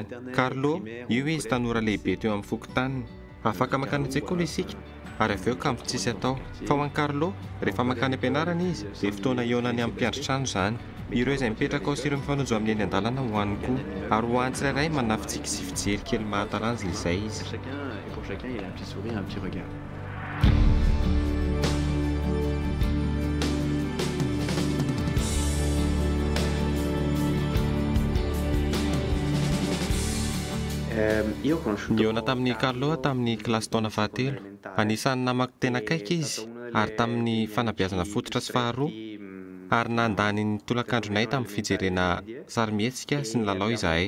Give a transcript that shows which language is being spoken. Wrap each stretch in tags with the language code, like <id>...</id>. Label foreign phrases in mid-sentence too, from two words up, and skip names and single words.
<mg>Carlo, io izy tanora lehibe teo amin'ny fokontany. Afaka makany an-tsekoly isika. Ary avy eo ka tsisy atao. Fa ho an'i Carlo, rehefa makany am-pianarana izy, dia fotoana ionany amin'ny mpianatra-trano izany. Ireo izay mipetraka ao sy ireo mifanonjo amin'ny eny an-dalana ho an'ny koa. Ary ho an'ny tsirairay manafitsiky sy fijery kely mahatalanjona izay izy.</mg> <fr>Pour chacun, il a un petit sourire, un petit regard.</fr> <mg>Niona tamin'ny Carlo tamin'ny kilasy taona fahatelo. Anisan'ny namaky tena akaiky izy, ary tamin'ny fanabeazana fototra sy faharoa, ary nandany ny tolakandronay tamin'ny fijerena sarimihetsika sy ny lalao izahay.</mg>